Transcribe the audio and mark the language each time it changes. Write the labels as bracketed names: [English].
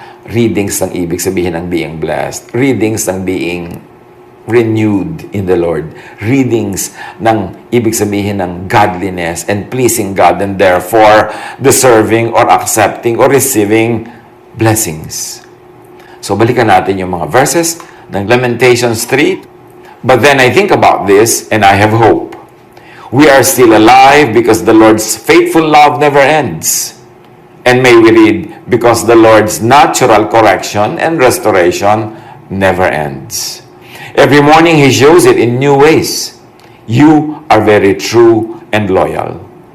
[Filipino] Readings ng ibig sabihin ng [English] being blessed. Readings ng being renewed in the Lord. Readings [Filipino] ng ibig sabihin ng [English] godliness and pleasing God and therefore deserving or accepting or receiving blessings. [Filipino] So balikan natin yung mga verses ng Lamentations 3. [English] But then I think about this and I have hope. We are still alive because the Lord's faithful love never ends. And may we read, because the Lord's natural correction and restoration never ends. Every morning He shows it in new ways. You are very true and loyal.